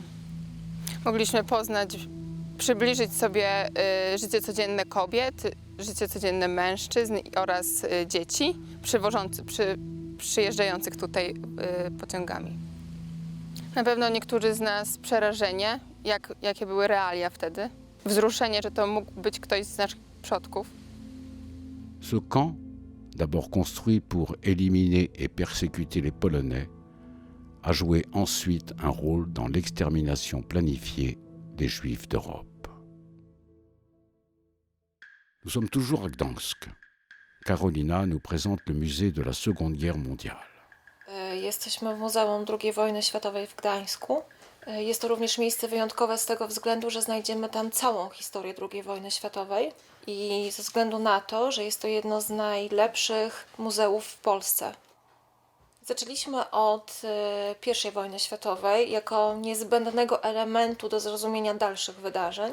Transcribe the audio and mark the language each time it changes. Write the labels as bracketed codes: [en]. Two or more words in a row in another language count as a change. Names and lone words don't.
[pl] Mogliśmy przybliżyć sobie życie codzienne kobiet, życie codzienne mężczyzn oraz dzieci przyjeżdżających tutaj pociągami. Na pewno niektórzy z nas przerażenie, jakie były realia wtedy, wzruszenie, że to mógł być ktoś z naszych przodków. [fr] Ce camp, d'abord construit pour éliminer et persécuter les Polonais, a joué ensuite un rôle dans l'extermination planifiée des Juifs d'Europe. Nous sommes toujours à Gdansk. Karolina nous présente le musée de la Seconde Guerre mondiale. [pl] Jesteśmy w Muzeum II wojny światowej w Gdańsku. Jest to również miejsce wyjątkowe z tego względu, że znajdziemy tam całą historię II wojny światowej i ze względu na to, że jest to jedno z najlepszych muzeów w Polsce. Zaczęliśmy od I wojny światowej jako niezbędnego elementu do zrozumienia dalszych wydarzeń.